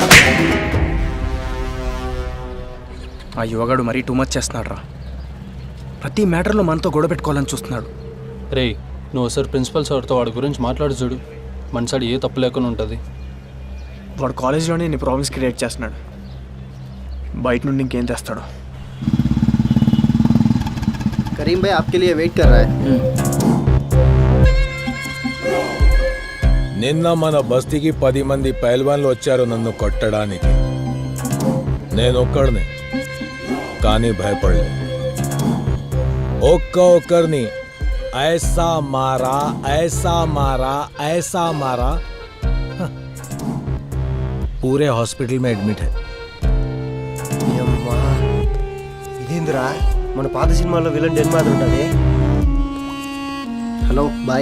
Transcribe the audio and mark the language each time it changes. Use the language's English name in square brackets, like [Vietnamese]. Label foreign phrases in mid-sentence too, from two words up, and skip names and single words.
[Telugu] ఆ యువగాడు మరీ [English] too much [Telugu] చేస్తున్నాడు రా. ప్రతి మ్యాటర్లో మనతో గొడవ పెట్టుకోవాలని చూస్తున్నాడు. రే నువ్వు ఒకసారి ప్రిన్సిపల్ సార్తో వాడి గురించి మాట్లాడి చూడు, మన సైడ్ ఏ తప్పు లేకుండా ఉంటుంది. వాడు కాలేజ్లోనే ఇన్ని [English] problems create [Telugu] చేస్తున్నాడు, బయట నుండి ఇంకేం చేస్తాడు. [Hindi] करीम भाई आपके लिए वेट कर रहा है. [Telugu] నిన్న మన బస్తీకి 10 మంది పైల్వాన్లు వచ్చారు నన్ను కొట్టడానికి. నేను ఒక్కడిని, కానీ భయపడలేదు. [Hindi] ఒక్కరిని ऐसा मारा ऐसा मारा ऐसा मारा, पूरे हॉस्पिटल में एडमिट है. [Telugu] అమ్మా ఇదేందిరా, మన పాత సినిమాలో [English] villain den [Telugu] మాదిరి ఉంటుంది. [English] hello bye.